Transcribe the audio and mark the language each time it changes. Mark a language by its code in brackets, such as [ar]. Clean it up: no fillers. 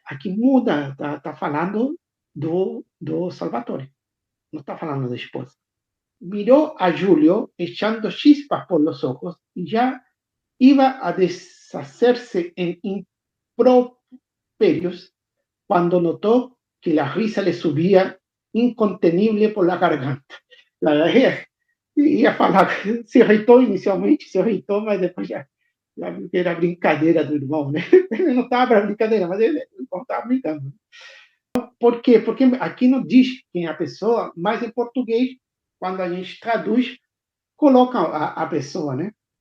[pt] Aqui muda, tá falando do Salvatore, não está falando da esposa. [es] miró a Julio echando chispas por los ojos y ya iba a deshacerse en improperios cuando notó que la risa le subía incontenible por la garganta. La verdad [pt] ia falar, se irritou inicialmente, se irritou, mas depois já era brincadeira do irmão, né? Ele não estava brincadeira, mas ele estava brincando. Por quê? Porque aqui não diz quem é a pessoa, mas em português, quando a gente traduz, coloca a pessoa, né?